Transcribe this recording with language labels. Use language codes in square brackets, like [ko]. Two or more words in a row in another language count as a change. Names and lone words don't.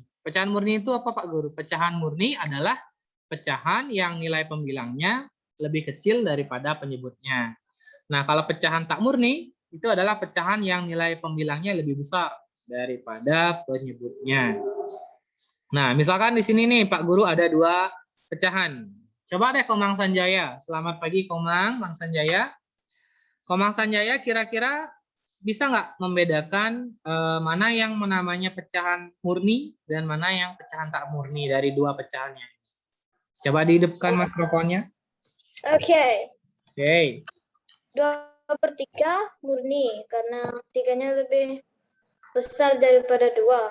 [id] Pecahan murni itu apa Pak Guru? Pecahan murni adalah pecahan yang nilai pembilangnya lebih kecil daripada penyebutnya. Nah, kalau pecahan tak murni itu adalah pecahan yang nilai pembilangnya lebih besar daripada penyebutnya. Nah, misalkan di sini nih Pak Guru ada 2 pecahan. Coba deh Komang Sanjaya. Selamat pagi Komang, Mang Sanjaya. Komang Sanjaya kira-kira bisa nggak membedakan mana yang namanya pecahan murni dan mana yang pecahan tak murni dari 2 pecahannya? Coba dihidupkan mikrofonnya. Oke. Oke. 2/3 murni karena 3-nya lebih besar daripada 2.